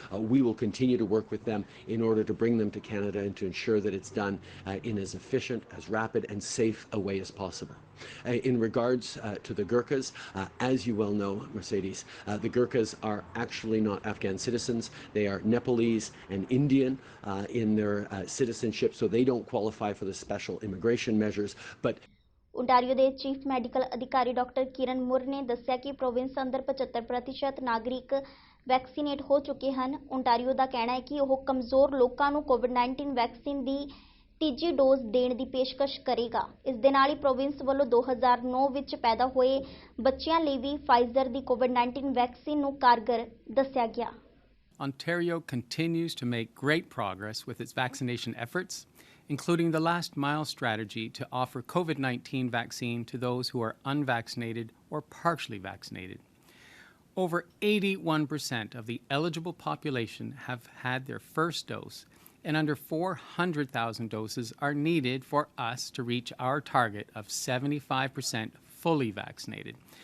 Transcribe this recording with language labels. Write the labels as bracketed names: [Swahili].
[English] We will continue to work with them in order to bring them to Canada and to ensure that it's done in as efficient, as rapid and safe a way as possible. In regards to the Gurkhas, as you well know, Mercedes, the Gurkhas are actually not Afghan citizens. They are Nepalese and Indian in their citizenship, so they don't qualify for the special immigration measures. But [Punjabi] Ontario ਦੇ chief medical ਅਧਿਕਾਰੀ doctor ਕਿਰਨ ਮੁਰ ਨੇ ਦੱਸਿਆ ਕਿ province ਅੰਦਰ 75% ਨਾਗਰਿਕ vaccinate ਹੋ ਚੁੱਕੇ ਹਨ। ਓਨਟਾਰੀਓ ਦਾ ਕਹਿਣਾ ਹੈ ਕਿ ਉਹ ਕਮਜ਼ੋਰ ਲੋਕਾਂ ਨੂੰ ਕੋਵਿਡ-19 ਵੈਕਸੀਨ ਦੀ ਤੀਜੀ ਡੋਜ਼ ਦੇਣ ਦੀ ਪੇਸ਼ਕਸ਼ ਕਰੇਗਾ। ਇਸ ਦੇ ਨਾਲ ਹੀ ਪ੍ਰੋਵਿੰਸ ਵੱਲੋਂ 2009 ਵਿੱਚ ਪੈਦਾ ਹੋਏ ਬੱਚਿਆਂ ਲਈ ਵੀ ਫਾਈਜ਼ਰ ਦੀ ਕੋਵਿਡ-19 ਵੈਕਸੀਨ ਨੂੰ ਕਾਰਗਰ ਦੱਸਿਆ ਗਿਆ। [English] Ontario continues to make great progress with its vaccination efforts, including the last mile strategy to offer COVID-19 vaccine to those who are unvaccinated or partially vaccinated. Over 81% of the eligible population have had their first dose, and under 400,000 doses are needed for us to reach our target of 75% fully vaccinated.